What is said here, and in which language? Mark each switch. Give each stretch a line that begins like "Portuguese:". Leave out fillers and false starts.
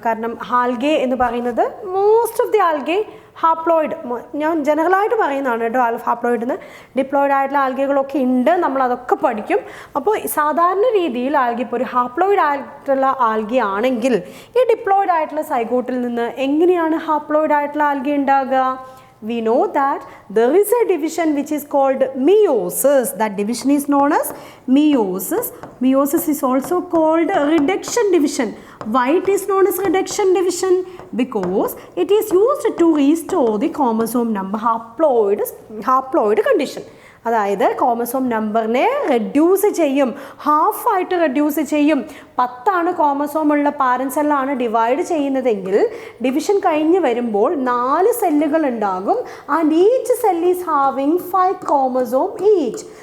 Malayalam: കാരണം ആൽഗെ എന്ന് പറയുന്നത്
English: most of the algae haploid,
Malayalam: ഞാൻ ജനറലായിട്ട് പറയുന്നതാണ് കേട്ടോ, ഹാപ്ലോയിഡ് എന്ന്. ഡിപ്ലോയിഡ് ആയിട്ടുള്ള ആൽഗകളൊക്കെ ഉണ്ട്, നമ്മളതൊക്കെ പഠിക്കും. അപ്പോൾ സാധാരണ രീതിയിൽ ആൽഗെ ഇപ്പോൾ ഒരു ഹാപ്ലോയിഡ് ആയിട്ടുള്ള ആൽഗെ ആണെങ്കിൽ ഈ ഡിപ്ലോയിഡ് ആയിട്ടുള്ള സൈഗോട്ടിൽ നിന്ന് എങ്ങനെയാണ് ഹാപ്ലോയിഡ് ആയിട്ടുള്ള ആൽഗെ ഉണ്ടാകുക?
English: We know that there is a division which is called meiosis. That division is known as meiosis. Meiosis is also called reduction division. Why it is known as reduction division? Because it is used to restore the chromosome number haploid condition.
Malayalam: അതായത് chromosome നമ്പറിനെ reduce ചെയ്യും, ഹാഫായിട്ട് reduce ചെയ്യും. 10 chromosome ഉള്ള parent സെല്ലാണ് divide ചെയ്യുന്നതെങ്കിൽ division കഴിഞ്ഞ് വരുമ്പോൾ 4 സെല്ലുകൾ ഉണ്ടാകും.
English: And each cell is having 5 chromosome each.